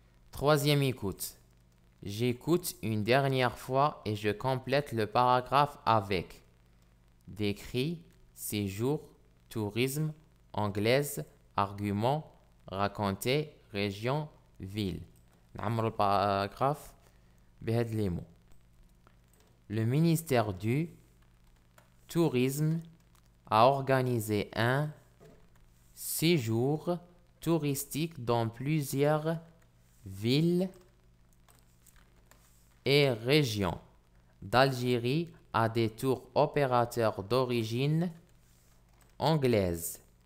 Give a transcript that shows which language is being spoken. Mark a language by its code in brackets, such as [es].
[fr] Troisième écoute. J'écoute une dernière fois et je complète le paragraphe avec décrit, séjour, tourisme, anglaise, argument, raconter, région, ville. [ar] نعمر الباراغراف بهاد لي مو. [fr] Le ministère du Tourisme a organisé un séjour touristique dans plusieurs villes et régions d'Algérie à des tours opérateurs d'origine anglaise.